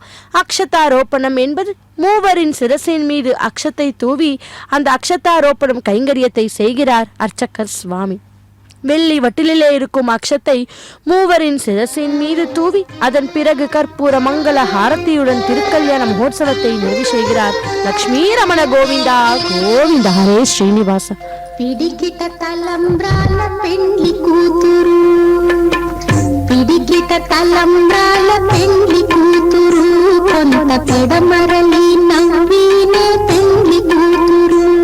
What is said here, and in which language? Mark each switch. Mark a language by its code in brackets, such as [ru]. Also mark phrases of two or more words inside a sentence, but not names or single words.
[ta] அக்ஷதாரோப்பணம் என்பது மூவரின் சிரசின் மீது அக்ஷத்தை தூவி அந்த அக்ஷதாரோப்பணம் கைங்கரியத்தை செய்கிறார் அர்ச்சகர் சுவாமி. வெள்ளி வட்டிலே இருக்கும் அக்ஷத்தை மூவரின் சிரசின் மீது தூவி அதன் பிறகு கற்பூர மங்கள ஹாரத்தியுடன் திருக்கல்யாண மகோத்சவத்தை நிறைவு செய்கிறார். லக்ஷ்மீ ரமண கோவிந்தா கோவிந்த ஹரே ஸ்ரீனிவாச. [te] పిడికిట తలంబ్రాల పెండ్లి కూతురు, పిడికిట తలంబ్రాల పెండ్లి కూతురు, కొంత పెడమరలి నవ్వినే పెండ్లి కూతురు.